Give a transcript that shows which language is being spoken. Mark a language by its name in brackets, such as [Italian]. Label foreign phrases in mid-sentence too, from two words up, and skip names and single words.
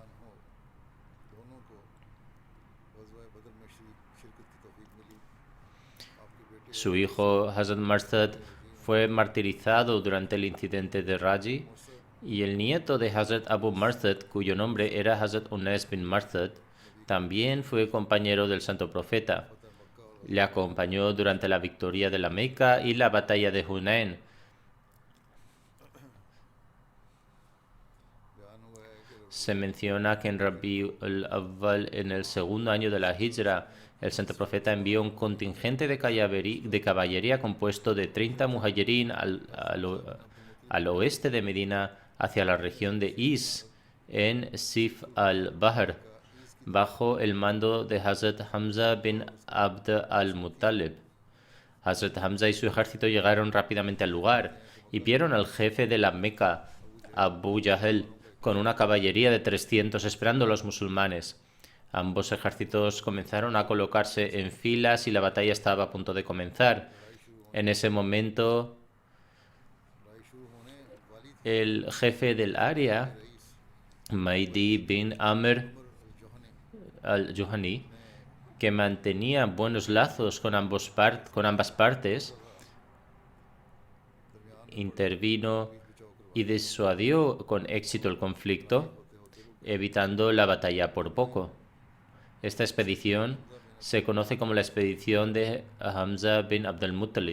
[Spanish] Su hijo Hazrat Marthad fue martirizado durante el incidente de Raji, y el nieto de Hazrat Abu Marthad, cuyo nombre era Hazrat Unais bin Marthad, también fue compañero del santo profeta. Le acompañó durante la victoria de la Meca y la batalla de Hunain. Se menciona que en Rabi al-Awwal, en el 2º año de la Hijra, el santo profeta envió un contingente de caballería compuesto de 30 muhajirin al oeste de Medina hacia la región de Is, en Sif al-Bahr, bajo el mando de Hazrat Hamza bin Abd al-Muttalib. Hazrat Hamza y su ejército llegaron rápidamente al lugar y vieron al jefe de la Meca, Abu Jahl, con una caballería de 300 esperando a los musulmanes. Ambos ejércitos comenzaron a colocarse en filas y la batalla estaba a punto de comenzar. En ese momento, el jefe del área, Mahdi bin Amr al-Juhani, que mantenía buenos lazos con ambas partes, intervino y disuadió con éxito el conflicto, evitando la batalla por poco. Esta expedición se conoce como la expedición de Hamza bin Abd al-Muttalib.